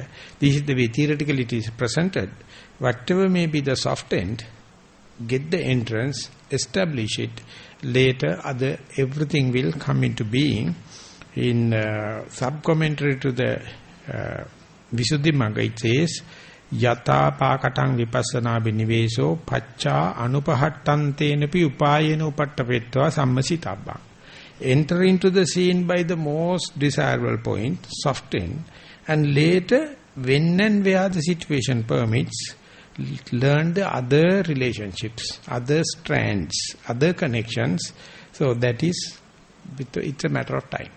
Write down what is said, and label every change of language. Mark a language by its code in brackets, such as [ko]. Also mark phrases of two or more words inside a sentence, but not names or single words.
[en] This is the way theoretically it is presented. Whatever may be the soft end, get the entrance, establish it. Later, everything will come into being. In sub-commentary to the Visuddhimagga, it says, [pi] Yata pakatang vipassana biniveso pacca anupahattantenapi upayena upattapetva sammasitabba. [en] Enter into the scene by the most desirable point, soft end, and later, when and where the situation permits, learn the other relationships, other strands, other connections. So that is, it's a matter of time.